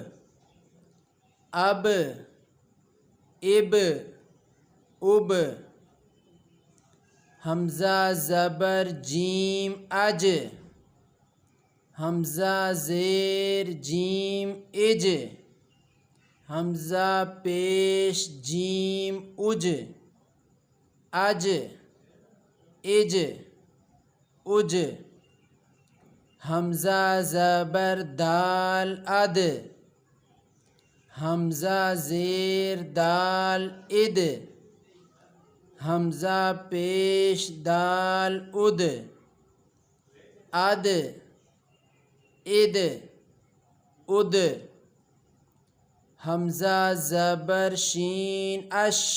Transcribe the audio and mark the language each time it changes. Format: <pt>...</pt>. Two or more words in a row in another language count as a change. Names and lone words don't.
<ur>اب اب اب، حمزہ زبر جیم اج، حمزہ زیر جیم اج، حمزہ پیش جیم اج، اج اج اج، حمزہ زبر دال اد، حمزہ زیر دال اد، حمزہ پیش دال اد، اد اد اد، حمزہ زبر شین اش،</ur>